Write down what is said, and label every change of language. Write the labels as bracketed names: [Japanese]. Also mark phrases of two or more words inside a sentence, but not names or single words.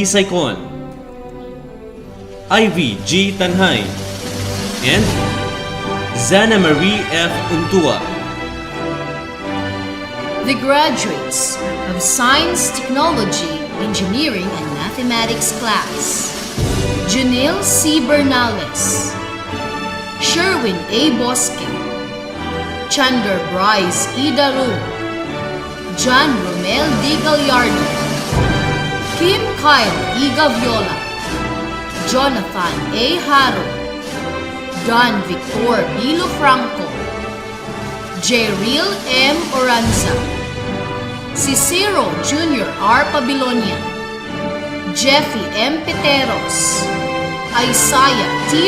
[English] Saicon, Ivy G. Tanhay, and Zana Marie F. Untua. The graduates of Science, Technology, Engineering, and Mathematics class: Janelle C. Bernales, Sherwin A. Bosque, Chandler Bryce E. Daru, John Romel D. Gallardo, Kim Kyle E. Gaviola, Jonathan A. Haro, Don Victor B. Lofranco, Jeril M. Oranza, Cicero Jr. R. Pabilonia, Jeffy M. Peteros, Isaiah T.